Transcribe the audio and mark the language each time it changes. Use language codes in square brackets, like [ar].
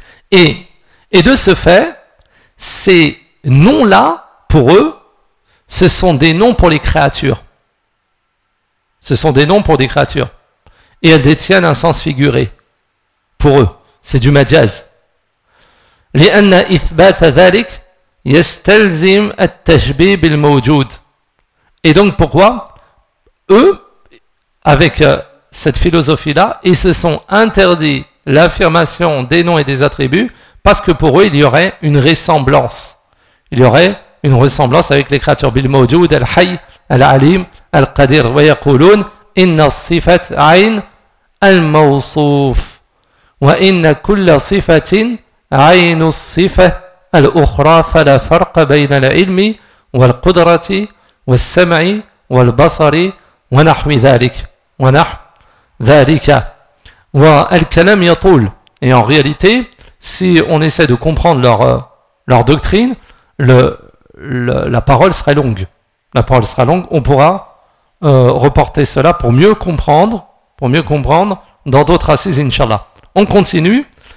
[fr] Et de ce fait, ces noms-là, pour eux, ce sont des noms pour les créatures. Ce sont des noms pour des créatures. Et elles détiennent un sens figuré. Pour eux, c'est du majaz. [ar] لأن إثبات ذلك يستلزم التشبيه بالموجود. [fr] Et donc pourquoi? Eux, avec cette philosophie-là, ils se sont interdits l'affirmation des noms et des attributs parce que pour eux, il y aurait une ressemblance. Il y aurait une ressemblance avec les créatures. [ar] بالموجود, الحي, العليم, القدير. ويقولون إن الصفة عين الموصوف وإن كل صفة عين الصفة الأخرى فلا فرق بين العلم والقدرة والسمع والبصر ونحو ذلك ونحو ذلك. والكلام يطول. [fr] Et en réalité, si on essaie de comprendre leur doctrine, la parole sera longue. La parole sera longue. On pourra reporter cela pour mieux comprendre. Pour mieux comprendre dans d'autres assises, Inch'Allah. On continue.